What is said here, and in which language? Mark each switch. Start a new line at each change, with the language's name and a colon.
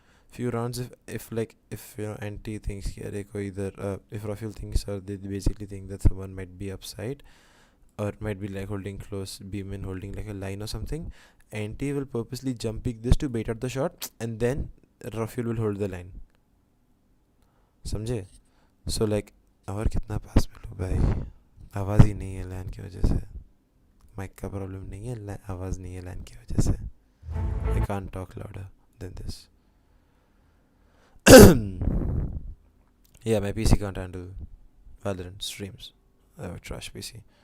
English: Few rounds if Anti thinks if Rafuel thinks or they basically think that someone might be upside or might be holding close beam and holding a line or something, Anti will purposely jump pick this to bait out the shot, and then Rafuel will hold the line.
Hindi: समझे? So और कितना पास में लो भाई, आवाज़ ही नहीं है लैन की वजह से. माइक का प्रॉब्लम नहीं है, आवाज़ नहीं है लैन की वजह से.
English: I can't talk louder than this. Yeah, my PC can't handle Valorant streams. I have a trash PC.